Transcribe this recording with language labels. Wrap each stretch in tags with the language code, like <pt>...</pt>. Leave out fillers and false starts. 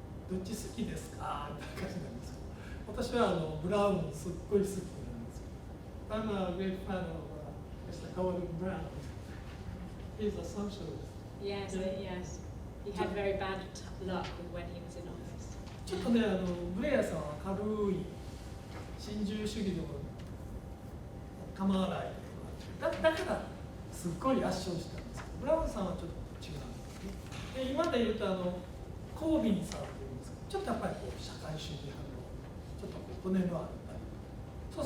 <ja>どっち好きですかって感じなんですけど、私はブラウンすっごい好きなんですけど、</ja> <en>I'm a great fan of Mr. Gordon Brown. He's a socialist. Yes, yes. He had very bad luck when he was in office.</en> <ja>ちょっとね、ブレアさんは軽い新自由主義でも構わないだからすっごい圧勝したんですけど、ブラウンさんはちょっと違うんですね。で今で言うとコービンさんっていうんですけど、ちょっとやっぱりこう社会主義派のちょっとこう骨のあるタイプ。</ja>